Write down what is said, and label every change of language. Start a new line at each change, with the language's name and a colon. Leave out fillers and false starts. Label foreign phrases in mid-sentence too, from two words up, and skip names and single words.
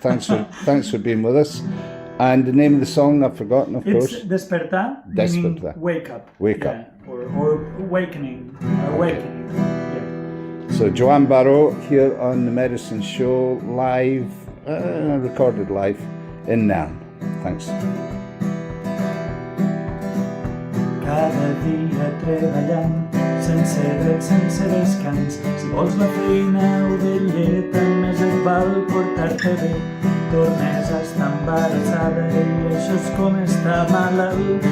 English: Thanks for being with us. And the name of the song I've forgotten, of course. It's Despertar, meaning wake up. Wake up. Or awakening. So Joan Baró here on the Medicine Show, live, recorded live in Nairn. Thanks.
Catalan: Cada dia treballant, sense dret, sense descans. Si vols la feina o de lleta, més et val portar-te bé. Tornes a estar embarassada i això és com estar malalt.